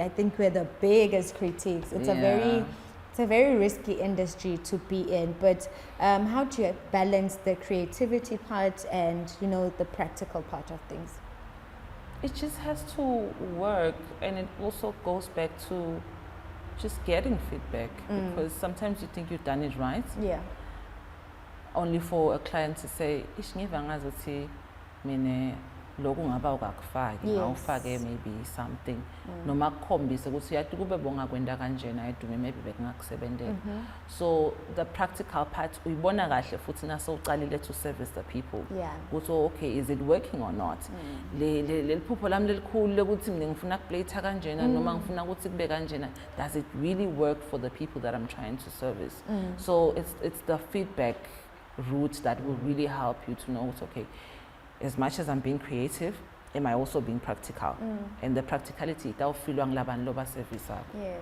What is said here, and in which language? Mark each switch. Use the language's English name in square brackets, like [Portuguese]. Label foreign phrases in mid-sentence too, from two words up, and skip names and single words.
[English] I think we're the biggest critiques. It's a very risky industry to be in, but how do you balance the creativity part and, you know, the practical part of things? It just has to work, and it also goes back to just getting feedback, because sometimes you think you've done it right, only for a client to say, [Swati] loku ngaba ukakufaki ngawufake [English] maybe something [Swati] noma kukhombise ukuthi yathi kube bongakwenda kanjena edume maybe bekungakusebenzela. [English] So the practical part [Swati] uyibona kahle futhi nasowucalile [English] to service the people ukuthi okay, is it working or not, [Swati] le phupho lami lelikhulu lekuthi mina ngifuna kuplate kanjena noma ngifuna ukuthi kube kanjena, [English] does it really work for the people that I'm trying to service? So it's the feedback route that will really help you to know it's okay, as much as I'm being creative, am I also being practical? And the practicality, that service. Yes.